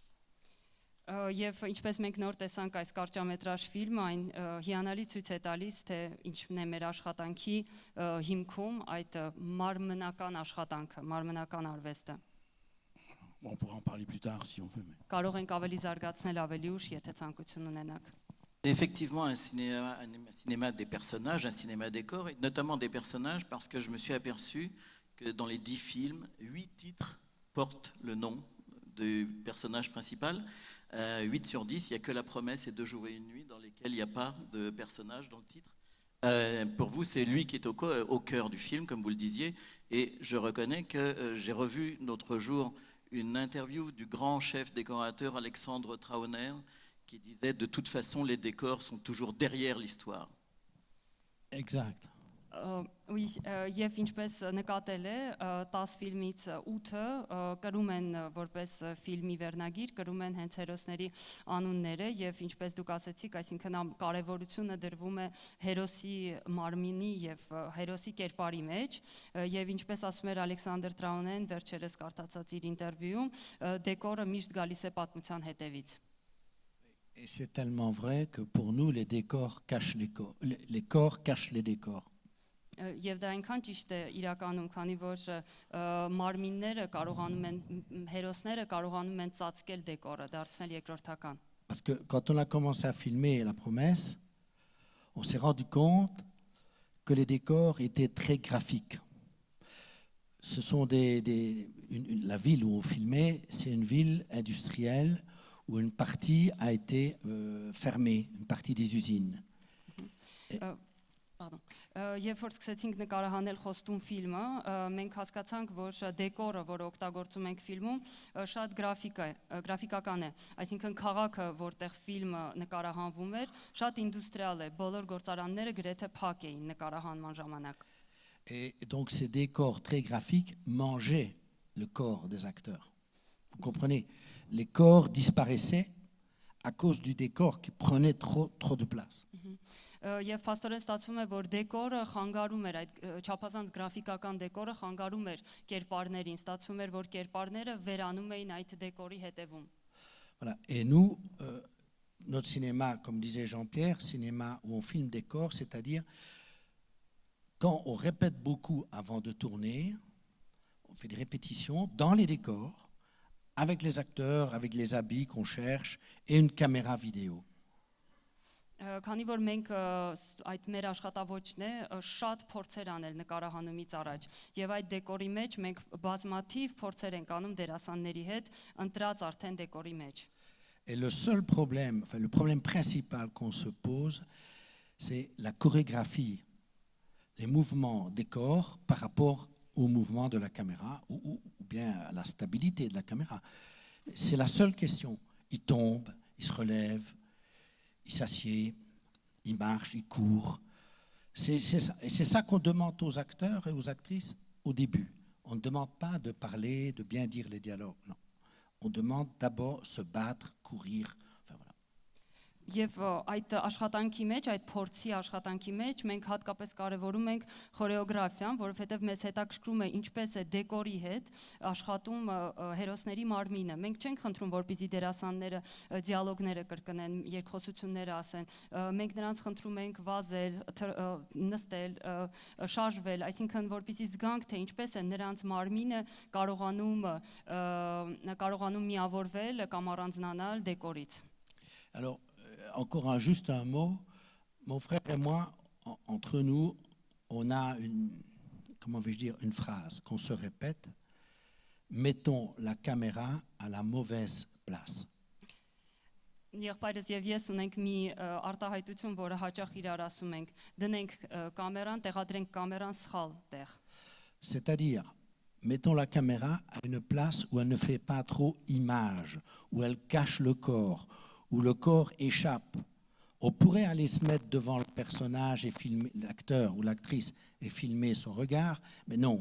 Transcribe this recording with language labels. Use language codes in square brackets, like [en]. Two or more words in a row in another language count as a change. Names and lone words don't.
[hy] Եվ ինչպես մենք նոր տեսանք այս կարճամետրաժ ֆիլմը, այն հիանալի ցույց է տալիս, թե ինչն է մեր աշխատանքի հիմքում այդ մարմնական աշխատանքը, մարմնական արվեստը։ [fr] On pourra en parler plus tard si on veut. Mais... [hy] Կարող ենք ավելի զարգացնել ավելի ուշ, եթե ցանկություն ունենաք։ [fr] C'est effectivement un cinéma des personnages, un cinéma des corps, et notamment des personnages, parce que je me suis aperçu que dans les 10 films, 8 titres portent le nom du personnage principal. 8 sur 10, il n'y a que La Promesse et 2 jours et une nuit dans lesquels il n'y a pas de personnage dans le titre. Pour vous, c'est lui qui est au cœur du film, comme vous le disiez, et je reconnais que j'ai revu l'autre jour une interview du grand chef décorateur Alexandre Trauner, qui disait de toute façon les décors sont toujours derrière l'histoire. Exact. Oui, [hy] եւ ինչպես նկատել է 10 ֆիլմից 8-ը կրում են որպես ֆիլմի վերնագիր, կրում են հենց հերոսների անունները եւ ինչպես դուք ասացիք, այսինքն կարեւորությունը դրվում է հերոսի մարմինի եւ հերոսի կերպարի մեջ եւ ինչպես ասում էր Ալեքսանդր Տրաունեն վերջերս կարդացած իր ինտերվյուում, դեկորը միշտ գալիս է պատմության հետևից։ [fr] Et c'est tellement vrai que pour nous, les décors cachent les corps cachent les décors. [hy] Եվ դա այնքան ճիշտ է իրականում, քանի որ մարմինները կարողանում են, հերոսները կարողանում են ծածկել դեկորը, դարձնել երկրորդական։ [fr] Parce que quand on a commencé à filmer La Promesse, on s'est rendu compte que les décors étaient très graphiques. Ce sont la ville où on filmait, c'est une ville industrielle où une partie a été fermée, une partie des usines. [hy] Երբ որ սկսեցինք նկարահանել Խոստում ֆիլմը, մենք հասկացանք, որ դեկորը, որը օգտագործում ենք ֆիլմում, շատ գրաֆիկական է, այսինքն քաղաքը, որտեղ ֆիլմը նկարահանվում էր, շատ ինդուստրիալ է, բոլոր գործարանները գրեթե փակ էին նկարահանման ժամանակ։ [fr] Et donc ces décors très graphiques mangeaient le corps des acteurs. Vous comprenez? Les corps disparaissaient à cause du décor qui prenait trop de place. [hy] Եվ փաստորեն ստացվում է, որ դեկորը խանգարում էր, այդ չափազանց գրաֆիկական դեկորը խանգարում էր կերպարներին, ստացվում էր, որ կերպարները վերանում էին այդ դեկորի հետևում։ [fr] Voilà. Et nous, notre cinéma, comme disait Jean-Pierre, cinéma où on filme des corps, c'est-à-dire quand on répète beaucoup avant de tourner, on fait des répétitions dans les décors, avec les acteurs, avec les habits qu'on cherche et une caméra vidéo. [hy] Քանի որ մենք այդ մեր աշխատավոճն է շատ փորձեր անել նկարահանումից առաջ եւ այդ դեկորի մեջ մենք բազմաթիվ փորձեր ենք անում դերասանների հետ ընտրած արդեն դեկորի մեջ։ [fr] Et le seul problème, enfin le problème principal qu'on se pose, c'est la chorégraphie, les mouvements des corps par rapport au mouvement de la caméra ou bien à la stabilité de la caméra. C'est la seule question. Il tombe, il se relève, il s'assied, il marche, il court. C'est ça. Et c'est ça qu'on demande aux acteurs et aux actrices au début. On ne demande pas de parler, de bien dire les dialogues, non. On demande d'abord se battre, courir. Enfin, voilà. [hy] Եվ այդ աշխատանքի մեջ, այդ փորձի աշխատանքի մեջ մենք հատկապես կարևորում ենք խորեոգրաֆիան, որովհետև մեզ հետաքրքրում է ինչպես է դեկորի հետ աշխատում հերոսների մարմինը։ Մենք չենք խնդրում, որպեսզի դերասանները դիալոգները կրկնեն, երկխոսությունները ասեն։ Մենք նրանց խնդրում ենք վազել, նստել, շարժվել, այսինքն որպեսզի զգանք, թե ինչպես է նրանց մարմինը կարողանում միավորվել կամ առանձնանալ դեկորից։ [fr] Alors, encore juste un mot. Mon frère et moi, entre nous, on a comment vais-je dire, une phrase qu'on se répète. Mettons la caméra à la mauvaise place. [hy] Եղբայրս եւ ես ունենք մի արտահայտություն, որը հաճախ իրար ասում ենք, դնենք կամերան, տեղադրենք կամերան սխալ տեղ։ [fr] C'est-à-dire, mettons la caméra à une place où elle ne fait pas trop image, où elle cache le corps, où le corps échappe. On pourrait aller se mettre devant le personnage et filmer l'acteur ou l'actrice et filmer son regard, mais non.